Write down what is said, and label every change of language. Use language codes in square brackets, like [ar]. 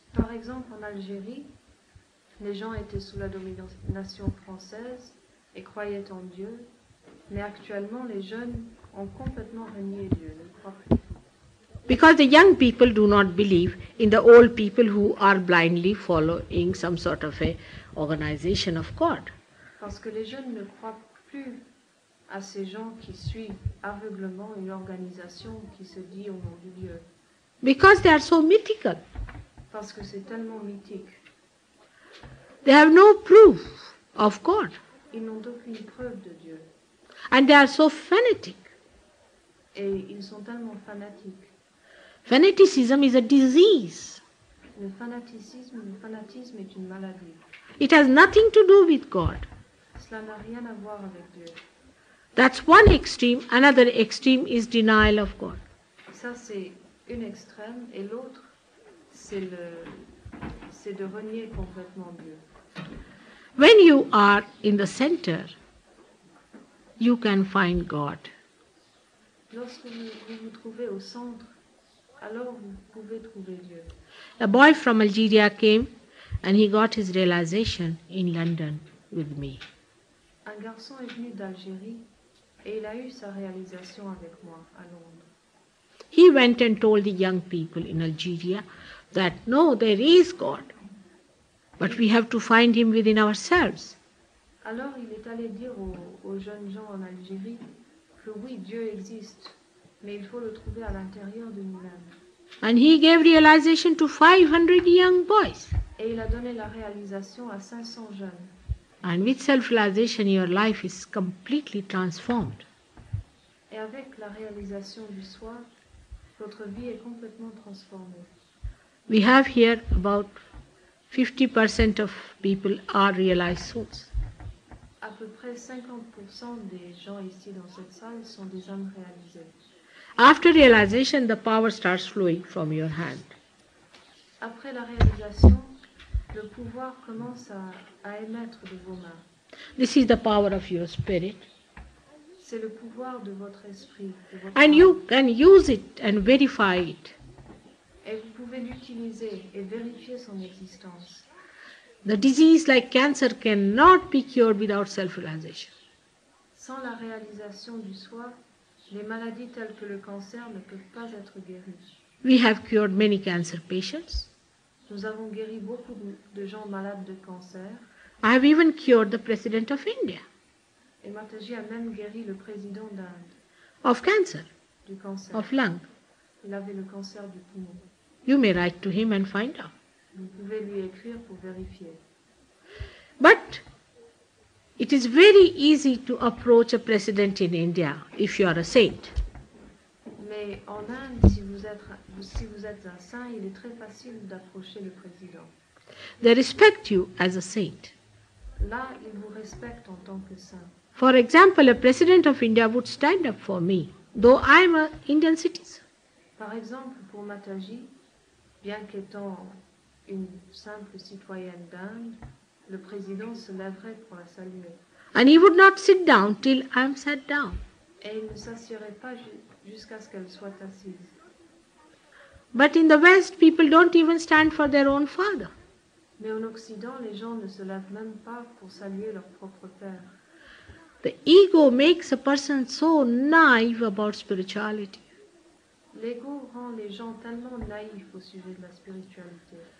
[fr] Par exemple, en Algérie, les gens étaient sous la domination française et croyaient en Dieu, mais actuellement les jeunes ont complètement renié Dieu, ne croient plus. [en] Because the young people do not believe in the old people who are blindly following some sort of a organization of God. [fr] Parce que les jeunes ne croient plus à ces gens qui suivent aveuglement une organisation qui se dit au nom de Dieu. [en] Because they are so mythical. [fr] Parce que c'est tellement mythique. [en] They have no proof of God. [fr] Ils n'ont aucune preuve de Dieu. [en] And they are so fanatic. [fr] Et ils sont tellement fanatiques. [en] Fanaticism is a disease. [fr] Le fanatisme est une maladie. [en] It has nothing to do with God. [fr] Cela n'a rien à voir avec Dieu. [en] That's one extreme. Another extreme is denial of God. [fr] Ça, c'est une extrême. Et l'autre, c'est de renier complètement Dieu. [en] When you are in the center, you can find God. [fr] Lorsque vous vous trouvez au centre, alors vous pouvez trouver Dieu. [en] A boy from Algeria came and he got his realization in London with me. [fr] Un garçon est venu d'Algérie et il a eu sa réalisation avec moi à Londres. [en] He went and told the young people in Algeria that no, there is God, but we have to find Him within ourselves. [fr] Alors il est allé dire aux jeunes gens en Algérie que oui, Dieu existe, mais il faut le trouver à l'intérieur de nous-mêmes. [en] And he gave realization to 500 young boys. [fr] Et il a donné la réalisation à 500 jeunes. [en] And with self-realization, your life is completely transformed. [fr] Et avec la réalisation du soi, votre vie est complètement transformée. [en] We have here about 50% of people are realized souls. [fr] À peu près 50% des gens ici dans cette salle sont des âmes réalisées. [en] After realization, the power starts flowing from your hand. [fr] Après la réalisation, le pouvoir commence à émettre de vos mains. [en] This is the power of your spirit. [fr] C'est le pouvoir de votre esprit. De votre [en] And [fr] âme. [en] you can use it and verify it. [fr] Et vous pouvez l'utiliser et vérifier son existence. [en] The disease like cancer cannot be cured without self-realization. [fr] Sans la réalisation du soi, les maladies telles que le cancer ne peuvent pas être guéries. [en] We have cured many cancer patients. [fr] Nous avons guéri beaucoup de gens malades de cancer. [en] I have even cured the President of India [fr] Et Mataji a même guéri le président d'Inde [en] of cancer, [fr] du cancer. [en] of lung. [fr] Il avait le cancer du poumon. [en] You may write to him and find out. [fr] Vous pouvez lui écrire pour vérifier. [en] But it is very easy to approach a president in India if you are a saint. [fr] Mais en Inde, si vous êtes un saint, il est très facile d'approcher le président. [en] They respect you as a saint. [fr] Là, ils vous respectent en tant que saint. [en] For example, a president of India would stand up for me, though I am an Indian citizen. [fr] Par exemple, pour Mataji, bien qu'étant une simple citoyenne d'Inde, le président se lèverait pour la saluer. [en] And he would not sit down till I am sat down. [fr] Et il ne s'assierait pas jusqu'à ce qu'elle soit assise. [en] But in the West, people don't even stand for their own father. [fr] Mais en Occident, les gens ne se lèvent même pas pour saluer leur propre père. [en] The ego makes a person so naive about spirituality. [fr] L'ego rend les gens tellement naïfs au sujet de la spiritualité.